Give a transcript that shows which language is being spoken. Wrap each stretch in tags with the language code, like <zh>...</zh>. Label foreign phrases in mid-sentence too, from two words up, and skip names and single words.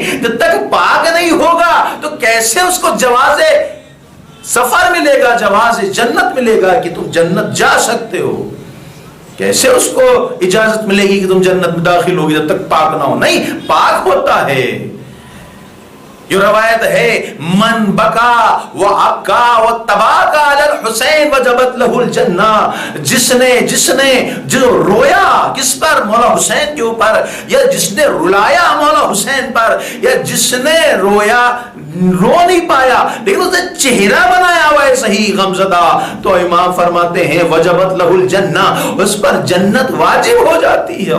<ur>جب تک پاک نہیں ہوگا تو کیسے اس کو جواز سفر ملے گا، جواز جنت ملے گا کہ تم جنت جا سکتے ہو؟ کیسے اس کو اجازت ملے گی کہ تم جنت میں داخل ہوگی جب تک پاک نہ ہو؟ نہیں، پاک ہوتا ہے. جو روایت ہے</ur> <ar>من بکا و ابکا و تباکا علی الحسین وجبت لہ الجنہ،</ar> <ur>جس نے جو رویا کس پر؟ مولا حسین کے اوپر، یا جس نے رلایا مولا حسین پر، یا جس نے رویا رو نہیں پایا لیکن اس نے چہرہ بنایا ہوا ہے صحیح غمزدہ، تو امام فرماتے ہیں</ur> <ar>وجبت لہ الجنہ،</ar> <ur>اس پر جنت واجب ہو جاتی ہے.</ur>